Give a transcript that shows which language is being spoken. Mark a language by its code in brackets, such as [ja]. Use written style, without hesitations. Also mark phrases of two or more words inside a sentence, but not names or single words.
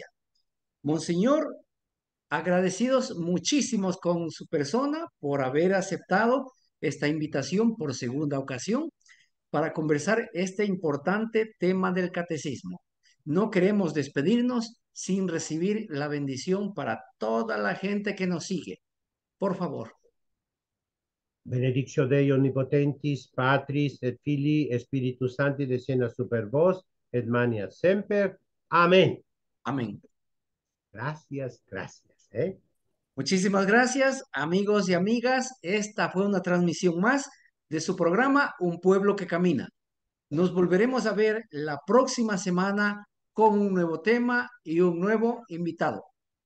[es] Monseñor, agradecidos muchísimos con su persona por haber aceptado esta invitación por segunda ocasión para conversar este importante tema del catecismo. No queremos despedirnos sin recibir la bendición para toda la gente que nos sigue. Por favor. [la] Benedictio Dei omnipotentis, Patris et Filii, Spiritus Sancti, descenda super vos, et mania semper. [es] Amén. Amén. Gracias, gracias. ¿Eh? Muchísimas gracias, amigos y amigas. Esta fue una transmisión más de su programa Un pueblo que camina. Nos volveremos a ver la próxima semana con un nuevo tema y un nuevo invitado.